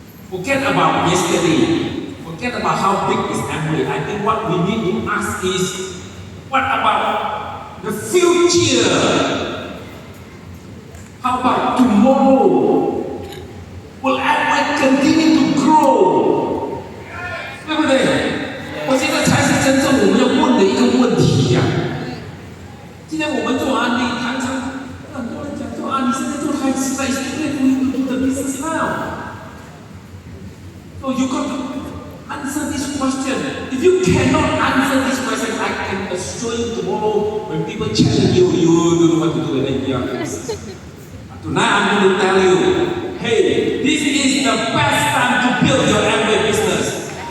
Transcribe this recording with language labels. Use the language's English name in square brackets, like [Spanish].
[English] Forget about yesterday. Forget about how big is Amway. I think what we need to ask is, what about the future. How about tomorrow? Will Amway continue to grow? [Chinese] 对不对？我觉得才是真正我们要问的一个问题呀、今天我们做安利，常常很多人讲说啊，你现在做太迟了， [English] is too late for you to do the business now. So you got to answer this question. If you cannot answer this question, I can assure you tomorrow when people challenge you, you don't know what to do in your business. Tonight I'm going to tell you, hey, this is the best time to build your Amway business.